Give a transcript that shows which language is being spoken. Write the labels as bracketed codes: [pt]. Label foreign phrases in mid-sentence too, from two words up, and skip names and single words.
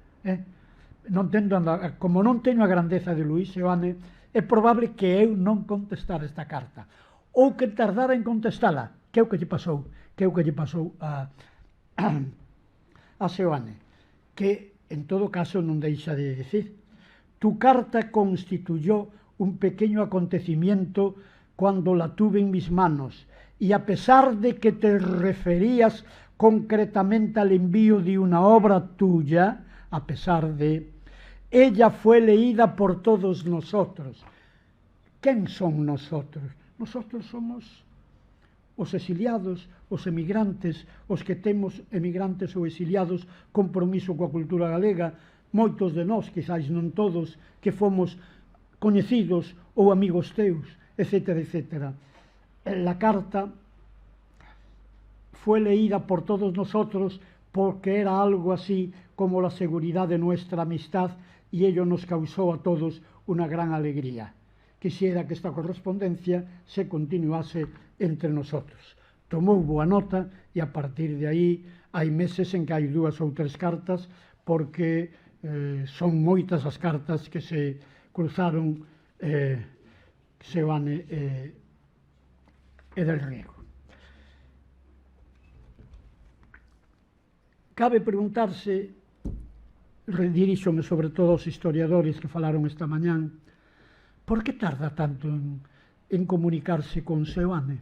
[gl] Como non teño a grandeza de Luis Seoane, é probable que eu non contestara esta carta, ou que tardara en contestala, que é o que lle pasou a [es] Seoane, [gl] que en todo caso non deixa de decir: [es] tu carta constituyó un pequeño acontecimiento cuando la tuve en mis manos, y a pesar de que te referías concretamente al envío de una obra tuya, a pesar de, ella fue leída por todos nosotros. ¿Quién son nosotros? Nosotros somos [gl] os exiliados, os emigrantes, os que temos emigrantes ou exiliados compromiso coa cultura galega, moitos de nós, quizáis non todos, que fomos coñecidos ou amigos teus, etc., etc. [es] La carta fue leída por todos nosotros porque era algo así como la seguridad de nuestra amistad y ello nos causó a todos una gran alegría. Quisiera que esta correspondencia se continuase entre nosotros. [gl] Tomou boa nota e a partir de aí hai meses en que hai 2 ou 3 cartas porque son moitas as cartas que se cruzaron Seoane e Del Riego. Cabe preguntarse, diríxome sobre todo aos historiadores que falaron esta mañán, por que tarda tanto en comunicarse con Seoane?